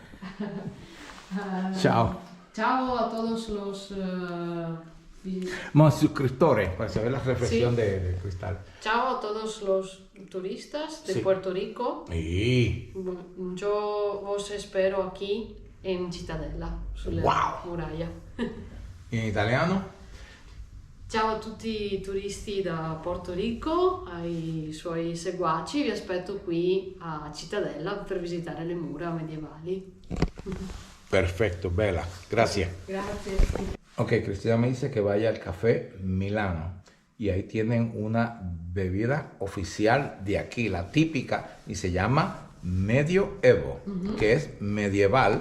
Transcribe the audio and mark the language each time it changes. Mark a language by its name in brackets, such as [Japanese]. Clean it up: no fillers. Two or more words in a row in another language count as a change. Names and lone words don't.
[Spanish] Chao. Chao a todos los. Más suscriptores, para saber la reflexión Sí. de Cristal. Chao a todos los turistas de Sí. Puerto Rico. Y Yo os espero aquí en Cittadella, sulla Wow. [Italian] muraglia. [Spanish] en italiano, [Italian] Ciao a tutti i turisti da Porto Rico, ai suoi seguaci, vi aspetto qui a Cittadella per visitare le mura medievali. [Spanish] perfecto, Bella. Gracias. [Italian] Grazie. [Spanish] Ok, Cristina me dice que vaya al Café Milano y ahí tienen una bebida oficial de aquí, la típica, y se llama Medioevo, que es medieval.